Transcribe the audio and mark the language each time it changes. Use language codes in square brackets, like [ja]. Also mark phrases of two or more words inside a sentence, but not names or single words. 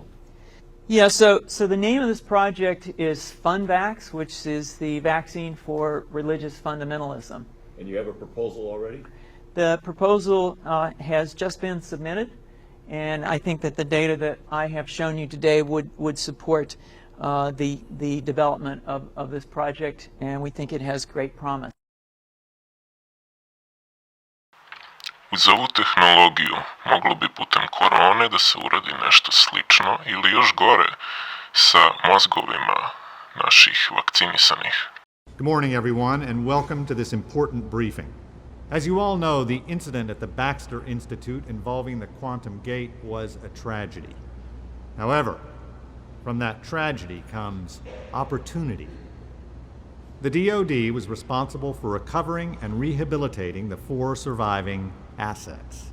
[en] Yeah, so the name of this project is FunVax, which is the vaccine for religious fundamentalism. And you have a proposal already? The proposal has just been submitted, and I think that the data that I have shown you today would support the development of this project, and we think it has great promise. [sr] Uz ovu tehnologiju moglo bi putem korone da se uradi nešto slično ili još gore sa mozgovima naših vakcinisanih. [en] Good morning, everyone, and welcome to this important briefing. As you all know, the incident at the Baxter Institute involving the quantum gate was a tragedy. However, from that tragedy comes opportunity. The DoD was responsible for recovering and rehabilitating the 4 surviving assets.